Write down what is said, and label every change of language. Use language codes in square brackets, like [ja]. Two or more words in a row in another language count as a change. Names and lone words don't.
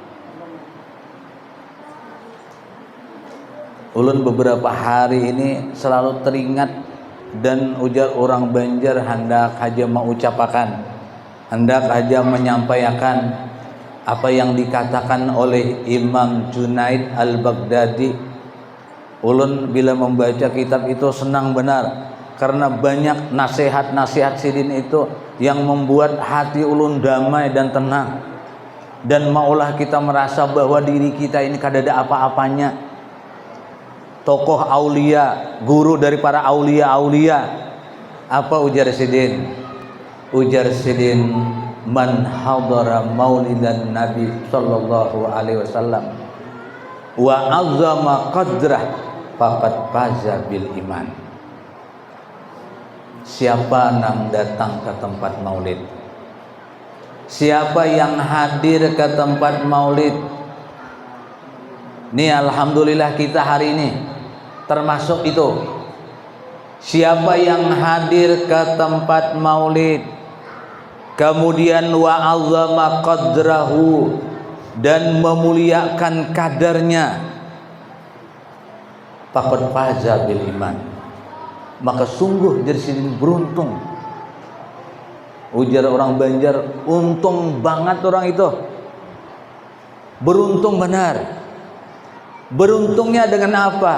[id] Ulun beberapa hari ini selalu teringat dan ujar orang Banjar hendak aja mengucapkan, hendak aja menyampaikan apa yang dikatakan oleh Imam Junaid Al-Baghdadi. Ulun bila membaca kitab itu senang benar karena banyak nasihat-nasihat sidin itu yang membuat hati ulun damai dan tenang, dan maulah kita merasa bahwa diri kita ini kada ada apa-apanya. Tokoh aulia, guru dari para aulia-aulia, apa ujar sidin? Ujar sidin, [ar] من حضر مولد النبي صلى الله عليه وسلم وعظم قدره فقد فاز بالإيمان. [id] Siapa yang datang ke tempat maulid, siapa yang hadir ke tempat maulid, ini alhamdulillah kita hari ini termasuk itu. Siapa yang hadir ke tempat maulid, kemudian [ar] وعظم قدره, [id] dan memuliakan kadarnya, [ar] فقد فاز بالإيمان, [id] maka sungguh jadi sidin beruntung. Ujar orang Banjar, untung banget orang itu, beruntung benar. Beruntungnya dengan apa?